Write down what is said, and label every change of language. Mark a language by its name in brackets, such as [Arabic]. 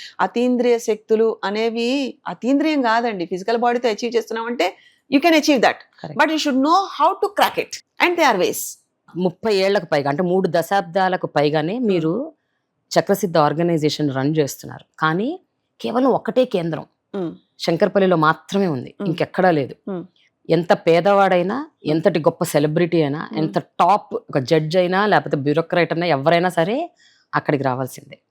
[Telugu] అతీంద్రియ శక్తులు అనేవి అతీంద్రియం కాదండి. ఫిజికల్ బాడీతో అచీవ్ చేస్తున్నామంటే [English] you can achieve that. Correct. But you should know how to crack it, and there are ways. [Telugu] 30 ఏళ్లకు పైగా అంటే 3 దశాబ్దాలకు పైగానే మీరు చక్రసిద్ధ ఆర్గనైజేషన్ రన్ చేస్తున్నారు. కానీ కేవలం ఒకటే కేంద్రం శంకర్పల్లిలో మాత్రమే ఉంది, ఇంకెక్కడా లేదు. ఎంత పేదవాడైనా, ఎంతటి గొప్ప సెలబ్రిటీ అయినా, ఎంత టాప్ ఒక జడ్జ్ అయినా లేకపోతే బ్యూరోక్రాట్ అయినా ఎవరైనా సరే అక్కడికి రావాల్సిందే.